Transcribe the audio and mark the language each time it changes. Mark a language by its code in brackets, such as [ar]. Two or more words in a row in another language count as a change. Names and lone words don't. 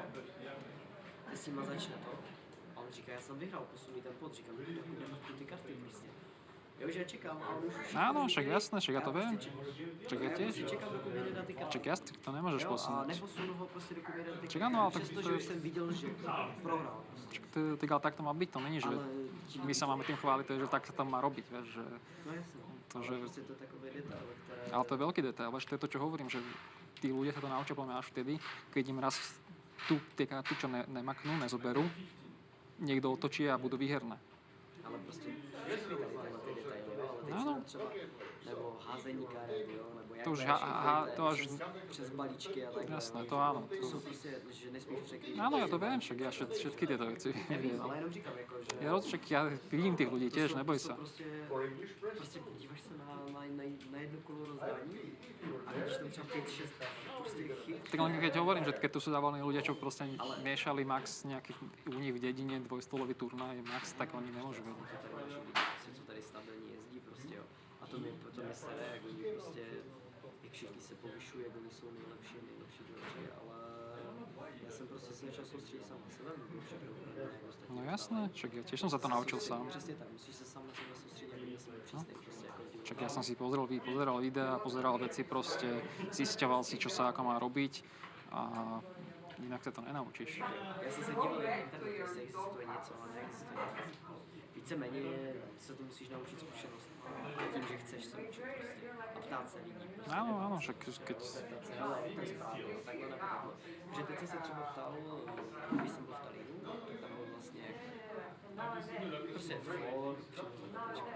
[cs] Ty s nima začne to a on říká, já jsem vyhrál, posunuj ten pod, říkám, dokud nemám ty karty prostě. Jo, že ja čekám, a on už [sk] áno, však jasné, však ja to viem. Však ja tiež. [cs] čekám, dokud mi nedá ty karty. [sk] Však jasne, to nemôžeš [cs] Jo, a [sk] posunúť. [cs] neposunu ho prostě, dokud mi nedá ty [sk] Však [cs] karty. [sk] áno, ale tak [cs] Přestože už jsem viděl, že prohrál. [sk] Však tak ale tak to má byť, to není, že my sa máme tým chváliť, to je, že tak sa tam má robiť, vieš, že... No jasne, to, že... [cs] prostě to je takové detail, ktoré... [sk] Ale to je veľký detail, vieš, to je to, čo hovorím, že tí ľudia sa to naučia podľa mňa až vtedy, keď im raz tie karty, čo nemaknú, nezoberú, niekto otočí a budú výherné. [cs] Ale prostě všichni tam mají ty detaily, jo, ale teď Ano. jsem třeba, nebo házení karet, jo, nebo jak [sk] To už [cs] hraješ [sk] to až... [cs] přes balíčky a takhle. [sk] Jasné, [cs] jo, to že- [sk] áno. [cs] To jsou prostě, že nesmíš překrývat. [sk] Áno, ja to viem, však ja všetky tieto veci [cs] Nevím, ale jenom říkám, jako, že... [sk] Ja vidím tých ľudí tiež, neboj sa. [cs] Prostě díváš se na jedno kolo rozdání a vidíš tam třeba 5-6 prostě chyb. [sk] Tak len keď hovorím, že keď tu sú závalní ľudia, čo proste miešali max nejaký u nich v dedine dvojstolový turnaj max, tak oni nemôžu vedieť. [cs] Co tady stabilně jezdí prostě, jo. A to mi sere, jak oni prostě, jak všichni se povyšují, jak oni jsou nejlepší dvoři, ale já jsem prostě se začal soustředit sám na sebe, nebo všechno ostatní. [sk] No jasné, však ja tiež som sa to naučil sám. [cs] Přesně tak, musíš se sám na sebe soustředit, aby měl přísnej prostě jako divák. [sk] Však ja som si pozeral videa, pozeral veci proste, zisťoval si, čo sa ako má robiť a inak sa to nenaučíš. [cs] Já jsem se díval na internet, jestli existuje něco a neexistuje nic. Víceméně se to musíš naučit zkušenost. Tím, že chceš se učit prostě. A ptát se lidí. Prostě. [sk] Áno, však keď... [cs] Ptát se, ale to je správně, jo, takhle nebo takhle. Protože teď jsem se třeba ptal, když jsem byl v Talínu, tak tam byl vlastně prostě floor, všechno jsem tam počkal.